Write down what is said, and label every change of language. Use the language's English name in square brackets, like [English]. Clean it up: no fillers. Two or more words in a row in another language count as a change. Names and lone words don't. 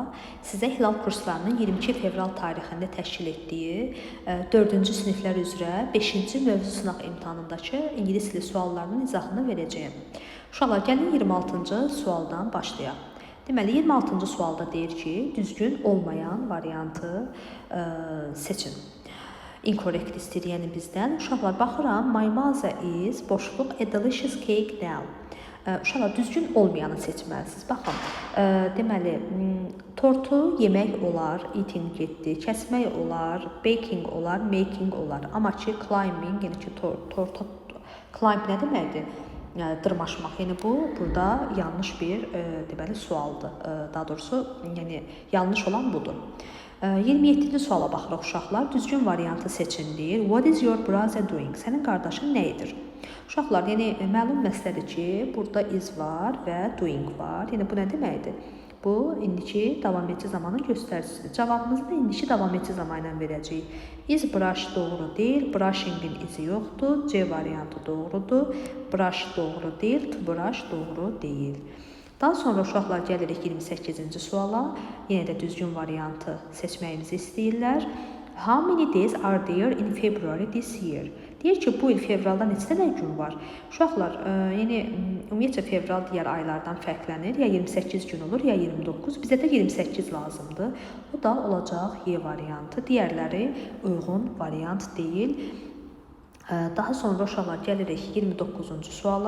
[Azerbaijani] Sizə Hilal kurslarının 22 fevral tarixində təşkil etdiyi 4-cü siniflər üzrə 5-ci mövzu sınaq imtahanındakı ingilis dili suallarının izahını verəcəyəm. Uşaqlar, gəlin 26-cı sualdan başlayaq. Deməli, 26-cı sualda deyir ki, düzgün olmayan variantı seçin. Incorrect istəyir, yəni bizdən. Uşaqlar, baxıram, [English] my mother is boşluq a delicious cake now. [Azerbaijani] Uşaqlar, düzgün olmayanı seçməlisiniz. Baxın, deməli, tortu yemək olar, eating getdi, kəsmək olar, baking olar, making olar. Amma ki, climbing, yəni ki, torta climb nə deməkdir? Dırmaşmaq. Yəni bu burada yanlış bir deməli sualdır. Daha doğrusu, yəni yanlış olan budur. 27-ci suala baxırıq uşaqlar. Düzgün variantı seçin deyir. [English] What is your brother doing? [Azerbaijani] Sənin qardaşın nə edir? Uşaqlar, yəni məlum məsələdir ki, burada is var və doing var. Yəni bu nə deməkdir? Bu indiki davam edici zamanın göstəricisidir. Cavabımızı da indiki davam edici zaman ilə verəcəyik. [English] Is brush [Azerbaijani] doğru deyil, brushing-in izi yoxdur. C variantı doğrudur. Brush doğru deyil, [English] to brush [Azerbaijani] doğru deyil. Daha sonra uşaqlar gəlirik 28-ci suala. Yenə də düzgün variantı seçməyimizi istəyirlər. [English] How many days are there in February this year? [Azerbaijani] Deyir ki, bu il fevralda neçə dənə gün var? Uşaqlar, yəni ümumiyyətcə fevral digər aylardan fərqlənir. Ya 28 gün olur, ya 29. Bizə də 28 lazımdır. O da olacaq Y variantı. Digərləri uyğun variant deyil. Daha sonra uşaqlar gəlirik 29-cu suala.